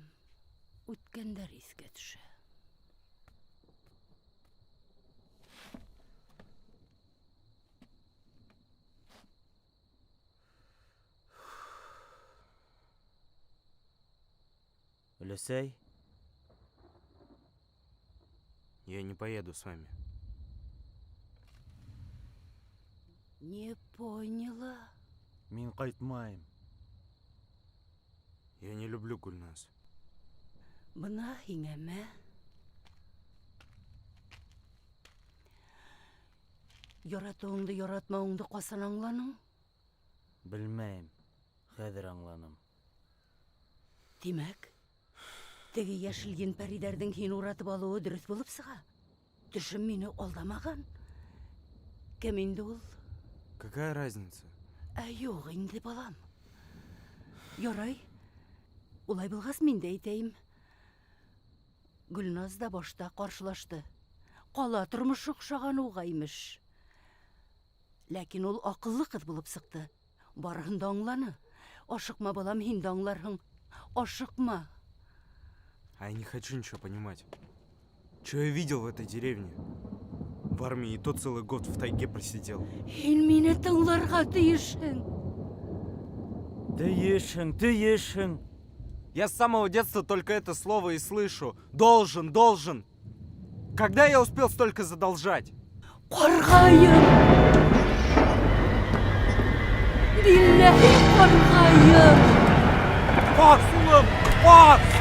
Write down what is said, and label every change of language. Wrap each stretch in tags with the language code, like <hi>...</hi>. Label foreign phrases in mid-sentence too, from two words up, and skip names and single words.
<ba>Үткәндәр искә төшә. Өләсәй,</ba> <ru>Я не поеду с вами. Не поняла.</ru> <ba>мин кайтмайм.</ba> <ru>Я не люблю Гульназ.</ru> <ba>Бына һиңәме? Яратуыңды, яратмауыңды касан аңланың? Белмәйм. Хәзер аңланым. Димәк, теге яшел ен-пәриләрнең һин уратып алуы дөрес булып сыга. Төшем мине алдамаган. Кем инде ул?</ba> <ru>Какая разница?</ru> <ba>Юк инде, балам. Ярай. Улай булгас, мин дә әйтәйем. Гөлназ да башта каршылашты. Кала тормыш охшаган уга имеш. Ләкин ул акыллы кыз булып сыкты. Барыһын да аңланы. Ашыкма, балам, һин дә аңларһың. Ашыкма.</ba> <ru>А я не хочу ничего понимать. Что я видел в этой деревне? В армии и то целый год в тайге просидел.</ru> <ba>Һин мине тыңларга тиешһең. Тиешһең.</ba> <ru>Я с самого детства только это слово и слышу. Должен, должен. Когда я успел столько задолжать?</ru> <ba>Каргайым! Билләһи каргайым! Бас, улым, бас!</ba>